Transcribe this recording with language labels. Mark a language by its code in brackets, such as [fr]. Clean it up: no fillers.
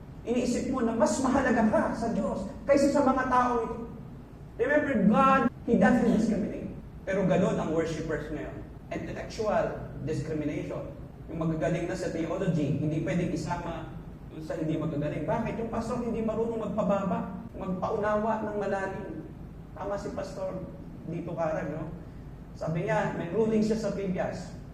[tl] Iniisip mo na mas mahalaga ka sa Diyos kaysa sa mga tao ito. [en] Remember, God, He doesn't discriminate. [tl] Pero ganun ang worshippers ngayon. Intellectual discrimination. Yung magagaling na sa theology, hindi pwedeng isama sa hindi magagaling. Bakit? Yung pastor hindi marunong magpababa, magpaunawa ng malalim. Tama si Pastor dito Karag, no? Sabi niya, may ruling siya sa PBS.